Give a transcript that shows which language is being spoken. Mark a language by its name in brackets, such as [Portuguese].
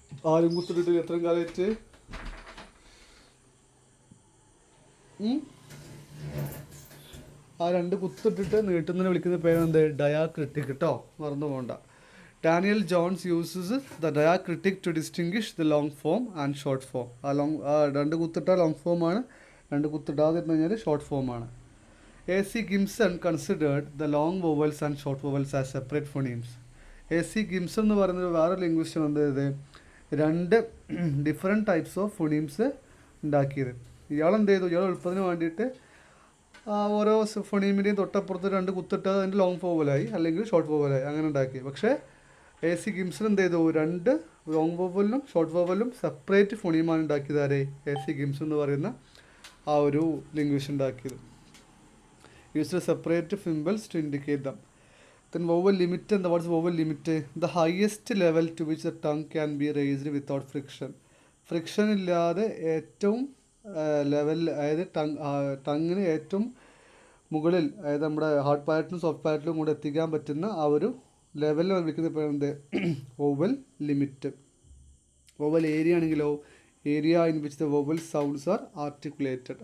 [Malayalam] ആരും കുത്തിട്ടിട്ട് എത്രയും കാലമായിട്ട് ആ രണ്ട് കുത്തിട്ടിട്ട് നീട്ടുന്നതിന് വിളിക്കുന്ന പേരെന്ത്? [English] diacritic [Malayalam] കേട്ടോ, മറന്നു പോകണ്ട. [English] Daniel Jones uses the diacritic to distinguish the long form and short form. [Malayalam] ആ രണ്ട് കുത്തിട്ട ലോങ് ഫോമാണ്, രണ്ട് കുത്തിട്ടാതിരുന്നു കഴിഞ്ഞാൽ ഷോർട്ട് ഫോമാണ്. [English] A.C. Gimson considered the long vowels and short vowels as separate phonemes. A.C. [Malayalam] Gimson എന്ന് പറയുന്നത് വേറെ ലിംഗ്വിസ്റ്റ് എന്ത് ചെയ്ത് രണ്ട് ഡിഫറെൻറ്റ് ടൈപ്സ് ഓഫ് ഫൊണീംസ് ഉണ്ടാക്കിയത്. ഇയാളെന്ത് ചെയ്തു? ഇയാൾ എളുപ്പത്തിന് വേണ്ടിയിട്ട് ഓരോ ഫൊണീമിൻ്റെയും തൊട്ടപ്പുറത്ത് രണ്ട് കുത്തിട്ട് അതിൻ്റെ ലോങ് വോവലായി അല്ലെങ്കിൽ ഷോർട്ട് വോവലായി അങ്ങനെ ഉണ്ടാക്കി. പക്ഷേ A.C. Gimson എന്ത് ചെയ്തു? രണ്ട് ലോങ് വോവലിനും ഷോർട്ട് വോവലിനും സെപ്പറേറ്റ് ഫൊണീമാണ് ഉണ്ടാക്കിയത്. ആരെ? A.C. Gimson എന്ന് പറയുന്ന ആ ഒരു ലിംഗ്വിസ്റ്റ് ഉണ്ടാക്കിയത്. [English] Used to separate symbols to indicate them. Then vowel limit and what's vowel limit? The highest level to which the tongue can be raised without friction. [Malayalam] Friction ഇല്ലാതെ ഏറ്റവും level, അതായത് ടങ്ങിന് ഏറ്റവും മുകളിൽ, അതായത് നമ്മുടെ ഹാർഡ് പാലറ്റിലും സോഫ്റ്റ് പാലറ്റിലും കൂടെ എത്തിക്കാൻ പറ്റുന്ന ആ ഒരു ലെവലിൽ വിളിക്കുന്ന പേരെന്ത്? [English] Vowel limit. Vowel area ആണെങ്കിലോ area in which the vowel sounds are articulated.